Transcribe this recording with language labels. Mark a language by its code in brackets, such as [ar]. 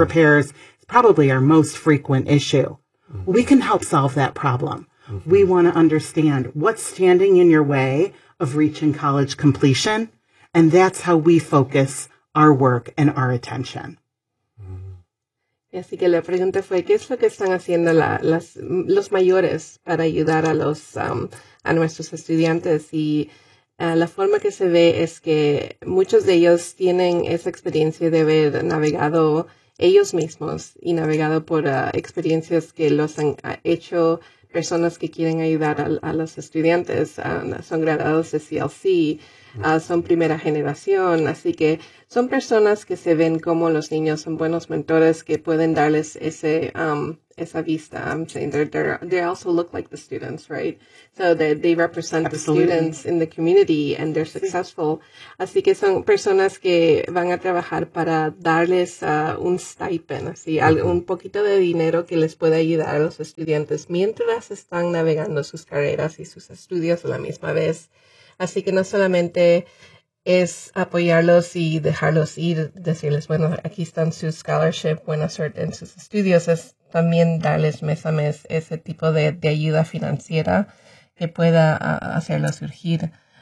[en] repairs, it's probably our most frequent issue. Mm-hmm. We can help solve that problem. Mm-hmm. We want to understand what's standing in your way of reaching college completion, and that's how we focus our work and our attention. Mm-hmm. [es] Así que la pregunta fue, ¿qué es lo que están haciendo los mayores para ayudar a los a nuestros estudiantes? Y la forma que se ve es que muchos de ellos tienen esa experiencia de haber navegado ellos mismos y navegado por experiencias que los han hecho personas que quieren ayudar a los estudiantes, son graduados de CLC, son primera generación, así que son personas que se ven como los niños, son buenos mentores que pueden darles ese, esa vista. [en] I'm saying they also look like the students, right? So they represent Absolutely. The students in the community and they're successful. [es] Sí. Así que son personas que van a trabajar para darles un stipend, así, un poquito de dinero que les pueda ayudar a los estudiantes mientras están navegando sus carreras y sus estudios a la misma vez. Así que no solamente es apoyarlos y dejarlos ir, decirles, bueno, aquí están sus scholarship, buena suerte en sus estudios, es también darles mes a mes ese tipo de ayuda financiera que pueda hacerlos surgir.